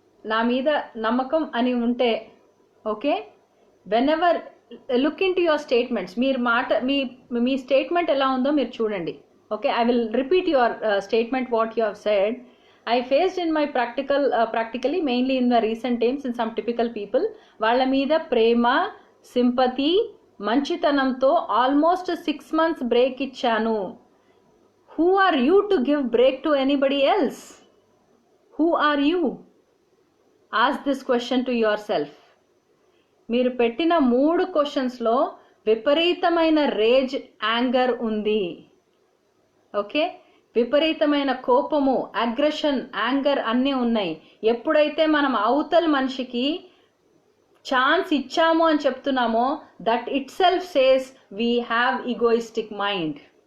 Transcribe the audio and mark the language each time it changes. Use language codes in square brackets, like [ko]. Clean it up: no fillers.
[te] నా మీద నమ్మకం అని ఉంటే, okay, [en] whenever look into your statements, [te] మీ statement ఎలా ఉందో మీరు చూడండి. [en] Okay, I will repeat your statement what you have said. I faced in my practically mainly in the recent times in some typical people, [te] వాళ్ళ మీద ప్రేమ, sympathy, మంచితనంతో almost 6 months break ఇచ్చాను. [en] Who are you to give break to anybody else? Who are you? Ask this question to yourself. [te] మీరు పెట్టిన 3 క్వశ్చన్స్లో విపరీతమైన raise, anger ఉంది. Okay, విపరీతమైన కోపము, అగ్రెషన్, యాంగర్ అన్నీ ఉన్నాయి. ఎప్పుడైతే మనం అవతల మనిషికి ఛాన్స్ ఇచ్చాము అని చెప్తున్నామో, [en] That itself says we have egoistic mind.